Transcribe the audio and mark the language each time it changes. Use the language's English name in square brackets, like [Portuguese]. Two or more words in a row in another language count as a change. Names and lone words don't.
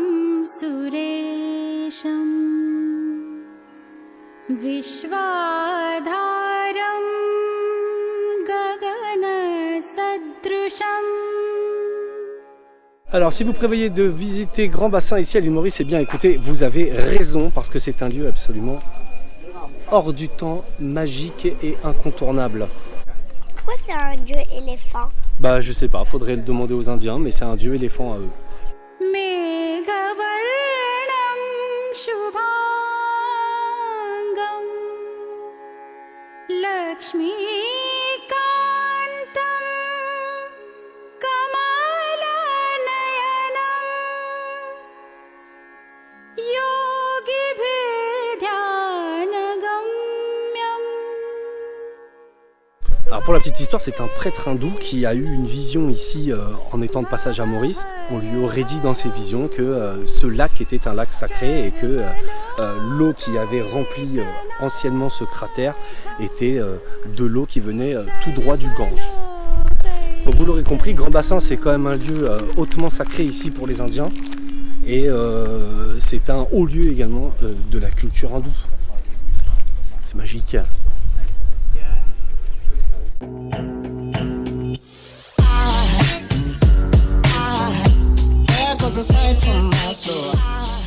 [Sanskrit] सुरेशं विश्वाधारं गगनसदृशम्. [French] Alors si vous prévoyez de visiter Grand Bassin ici à l'île Maurice, eh bien écoutez, vous avez raison parce que c'est un lieu absolument hors du temps, magique et incontournable. Pourquoi c'est un dieu éléphant? Bah je sais pas, faudrait le demander aux Indiens, mais c'est un dieu éléphant à eux. [Sanskrit] मेघवर्णं शुभाङ्गं लक्ष्मीकान्तं कमलनयनं योगिभिर्ध्यानगम्यम्. [French] Alors pour la petite histoire, c'est un prêtre hindou qui a eu une vision ici en étant de passage à Maurice. On lui aurait dit dans ses visions que ce lac était un lac sacré et que l'eau qui avait rempli anciennement ce cratère était de l'eau qui venait tout droit du Gange. Donc vous l'aurez compris, Grand Bassin c'est quand même un lieu hautement sacré ici pour les Indiens et c'est un haut lieu également de la culture hindoue. C'est magique. [English] Cause aside from my soul,